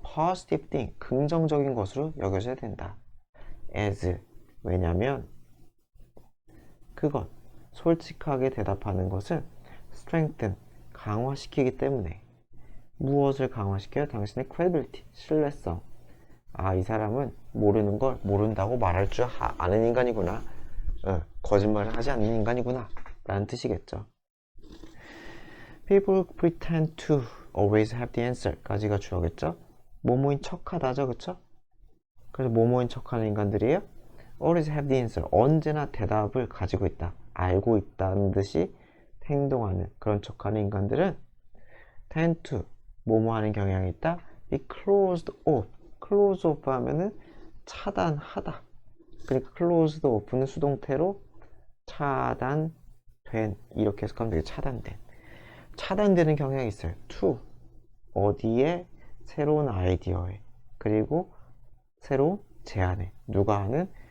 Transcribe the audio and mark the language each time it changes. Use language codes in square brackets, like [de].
[en] positive thing, [ko] 긍정적인 것으로 여겨져야 된다. as, 왜냐면 그것, 솔직하게 대답하는 것은 strengthen, 강화시키기 때문에. 무엇을 강화시켜요? 당신의 credibility, 신뢰성. 아, 이 사람은 모르는 걸 모른다고 말할 줄 아는 인간이구나. 거짓말을 하지 않는 인간이구나 라는 뜻이겠죠. [en] People pretend to always have the answer [ko] 까지가 주어겠죠. 뭐뭐인 척하다죠. 그쵸? 그래서 뭐뭐인 척하는 인간들이에요. [en] always have the answer, [ko] 언제나 대답을 가지고 있다, 알고 있다는 듯이 행동하는 그런 척하는 인간들은 [en] tend to, [ko] 뭐뭐 하는 경향이 있다. [en] be closed off, close off [ko] 하면은 차단하다. 그러니까 closed off는 수동태로 차단된, 이렇게 해석하면 되게 차단된. 차단되는 경향이 있어요. to, 어디에? 새로운 아이디어에, 그리고 새로운 제안에. 누가 하는?